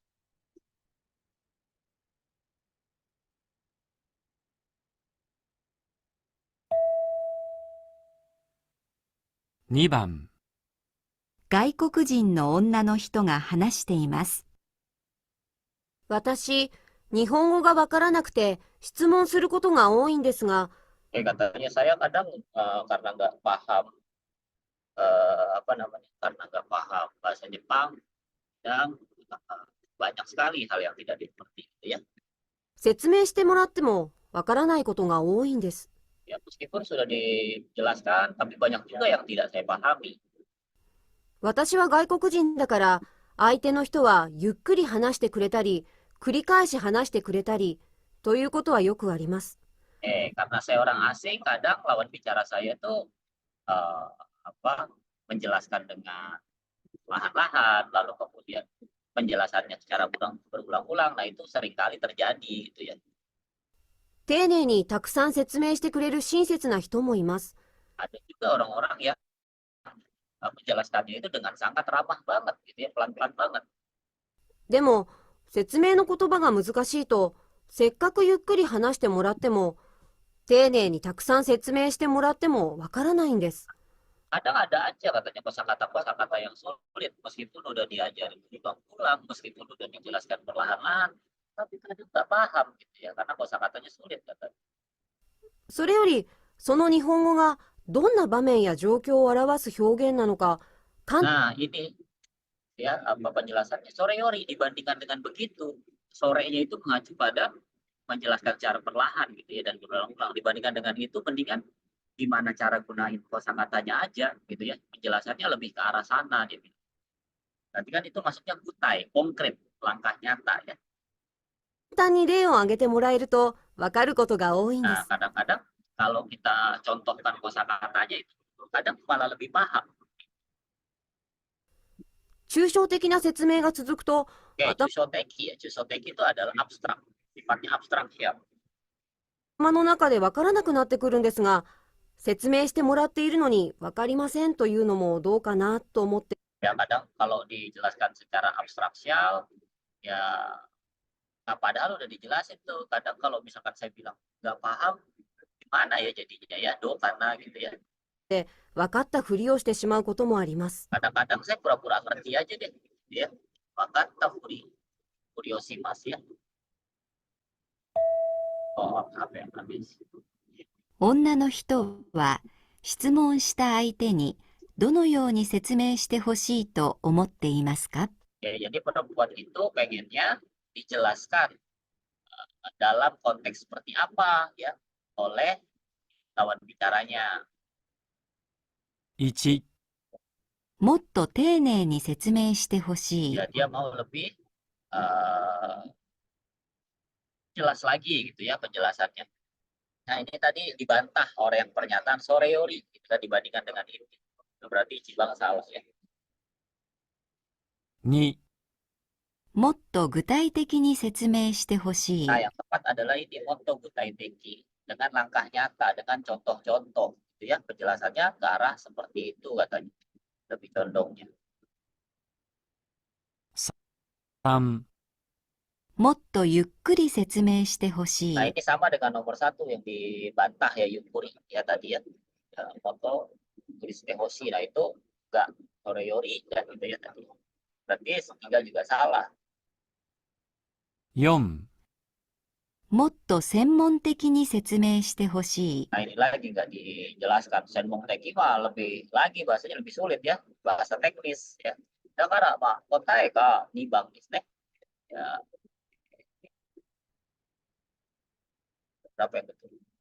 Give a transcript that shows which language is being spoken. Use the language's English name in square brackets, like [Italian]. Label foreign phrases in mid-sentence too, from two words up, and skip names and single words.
[Japanese] 2 番、外国人の女の人が話しています。私、日本語がわからなくて質問することが多いんですが、 [Indonesian] Katanya saya kadang karena nggak paham apa namanya, karena nggak paham bahasa Jepang dan banyak sekali hal yang tidak dimengerti gitu ya. [Japanese] 説明してもらってもわからないことが多いんです。 [Indonesian] Ya meskipun sudah dijelaskan, tapi banyak juga yang tidak saya pahami. [Japanese] 私は外国人だから、相手の人はゆっくり話してくれたり、繰り返し話してくれたり、ということはよくあります。 [Indonesian] Karena saya orang asing, kadang lawan bicara saya tuh eh, apa menjelaskan dengan lahan-lahan, lalu kemudian penjelasannya secara berulang-ulang. Nah itu seringkali terjadi gitu ya. [Japanese] 丁寧にたくさん説明してくれる親切な人もいます。 [Indonesian] Ada juga orang-orang yang menjelaskannya itu dengan sangat ramah banget gitu ya, pelan-pelan banget. [Japanese] でも、説明の言葉が難しいと、せっかくゆっくり話してもらっても、丁寧にたくさん説明してもらってもわからないんです。 [Indonesian] Kadang ada aja katanya kosakata yang sulit, meskipun udah diajarin berulang-ulang, meskipun udah dijelaskan perlahan-lahan, tapi kadang nggak paham gitu ya, karena kosakatanya sulit katanya. [Japanese] それより、その日本語がどんな場面や状況を表す表現なのか、 [Indonesian] Nah ini ya apa penjelasannya soreyori dibandingkan dengan begitu, sorenya itu mengacu pada menjelaskan secara perlahan gitu ya dan berulang-ulang. Dibandingkan dengan itu mendingan gimana cara gunain kosakatanya aja gitu ya, penjelasannya lebih ke arah sana gitu. Nanti kan itu maksudnya kutai, konkret, langkah nyata ya. [Japanese] 簡単に例を挙げてもらえるとわかることが多いんで [Indonesian] Nah [Japanese] す。 [Indonesian] kadang-kadang kalau kita contohkan kosakatanya itu kadang malah lebih paham. [Japanese] 抽象的な説明が続くと、 [Indonesian] Jusoteki ya, Jusoteki itu adalah abstrak, sifatnya abstrak ya. [Japanese] 頭の中でわからなくなってくるんですが、説明してもらっているのにわかりませんというのもどうかなと思って、 [Indonesian] Ya kadang kalau dijelaskan secara abstraksial ya padahal udah dijelasin tuh. Kadang kalau misalkan saya bilang nggak paham, gimana ya jadinya ya, do karena gitu ya. [Japanese] わかったふりをしてしまうこともあります。 [Indonesian] Kadang-kadang saya pura-pura ngerti aja deh, ya. [Japanese] わかったふりおしますや. [Indonesian] Oh, apa yang habis? [Japanese] 女の人は質問した相手にどのように説明してほしいと思っていますか？ [Indonesian] Ya, jadi perempuan itu pengennya dijelaskan dalam konteks seperti apa ya oleh lawan bicaranya. [Japanese] 1、もっと丁寧に説明してほしい。 [Indonesian] Ya, dia mau lebih jelas lagi gitu ya penjelasannya. Nah, ini tadi dibantah oleh yang pernyataan soreori kita dibandingkan dengan ini. Itu berarti Jibang salah ya. [Japanese] 2、もっと具体的に説明してほしい。 [Indonesian] Nah, yang tepat adalah ini [Japanese] もっと具体的 [Indonesian] dengan langkah nyata, dengan contoh-contoh gitu ya. Penjelasannya ke arah seperti itu katanya. Lebih condongnya. [Japanese] 3、もっとゆっくり説明してほし [Indonesian] Nah, [Japanese] い。 [Indonesian] ini sama dengan nomor 1 yang dibantah ya Yukuri ya tadi ya. Motto tulis tehoshi. Nah, itu enggak soreori dan gitu ya tadi. Berarti ketiga juga salah. [Japanese] 4、もっと専門的に説明してほしい。 [Indonesian] Nah, ini lagi nggak dijelaskan. [Japanese] 専門的 [Indonesian] mah lebih lagi bahasanya lebih sulit ya. Bahasa teknis ya. [Japanese] だからま答えが二番ですね. [Indonesian] Ya, berapa yang betul?